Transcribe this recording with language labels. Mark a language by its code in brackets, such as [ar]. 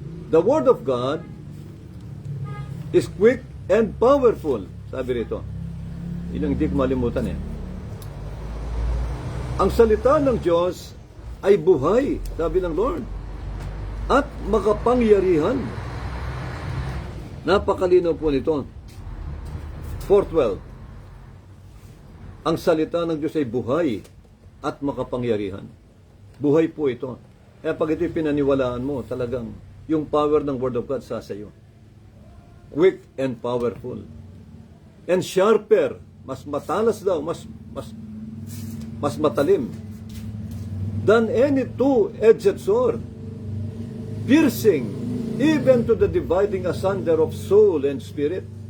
[en] The Word of God is quick and powerful. [tl] Sabi rito. Yun ang hindi ko malimutan eh. Ang salita ng Diyos ay buhay, sabi ng Lord, at makapangyarihan. Napakalinaw po nito. 4:12. Ang salita ng Diyos ay buhay at makapangyarihan. Buhay po ito. Kaya pag ito'y pinaniwalaan mo, talagang yung power ng Word of God sa iyo. [en] Quick and powerful. And sharper, [tl] mas matalas daw, mas matalim [en] than any two-edged sword, piercing even to the dividing asunder of soul and spirit.